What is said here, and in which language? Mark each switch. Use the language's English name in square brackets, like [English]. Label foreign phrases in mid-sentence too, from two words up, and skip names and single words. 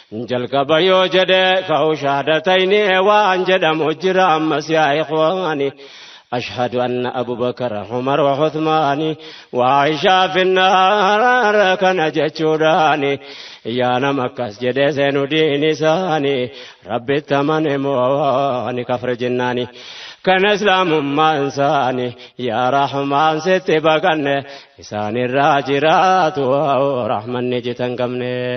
[Oromo] Jalqaba yoo jedhe ka'u shahaadatayni waan jedhamu jira ammas [Arabic] يا إخواني. أشهد أن أبو بكر عمر وعثمان وعائشة في النار [Oromo] kana jechuudhaani. Yaa nama akkas jedhe seenu diin isaani. Rabbitti amane moo ni kafre jennaani. Kana islaamummaan isaani. Yaa Rahmaan sitti baqanne isaan irraa jiraatu rahmanni jita hin qabne.